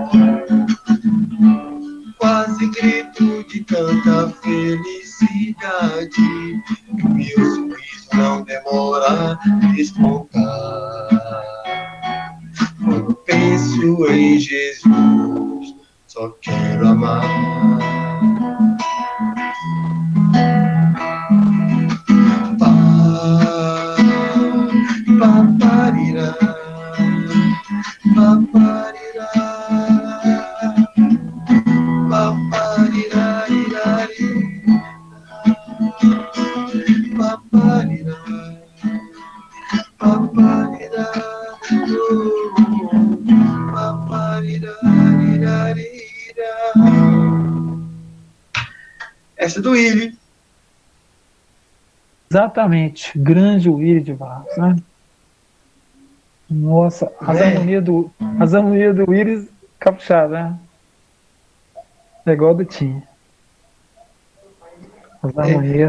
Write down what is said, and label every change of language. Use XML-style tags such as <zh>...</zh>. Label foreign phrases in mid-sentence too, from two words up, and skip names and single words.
<pt>Quase grito de tanta felicidade, que o meu sorriso não demora a despontar. Quando penso em Jesus, só quero amar. Paparirá, paparirá, paparirá, irari, paparirá, paparirá, paparirá, irarira. Essa é do Willi. Exatamente, grande Willi de Barros, né? Nossa, as harmonias do Willi caprichadas, né? É igual do Tim. As harmonias.</pt>